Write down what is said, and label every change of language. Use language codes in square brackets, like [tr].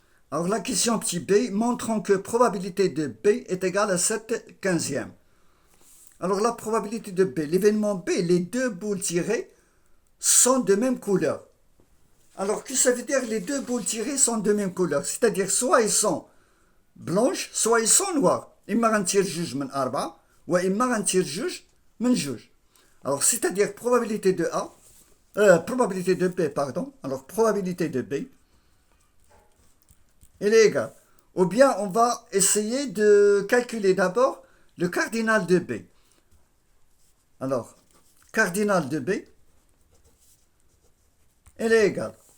[fr] Alors, la question petit b montrant que probabilité de b est égale à 7 quinzièmes. Alors, la probabilité de b, l'événement b, les deux boules tirées sont de même couleur. Alors, que ça veut dire les deux boules tirées sont de même couleur? C'est-à-dire, soit ils sont blanches, soit ils sont noires. [ar] إما غنتير جوج من 4 وإما غنتير جوج من جوج. [fr] Alors, c'est-à-dire probabilité de A, probabilité de B, pardon. Alors, probabilité de B, elle est égale. Ou bien, on va essayer de calculer d'abord le cardinal de B. Alors, cardinal de B, elle est égale.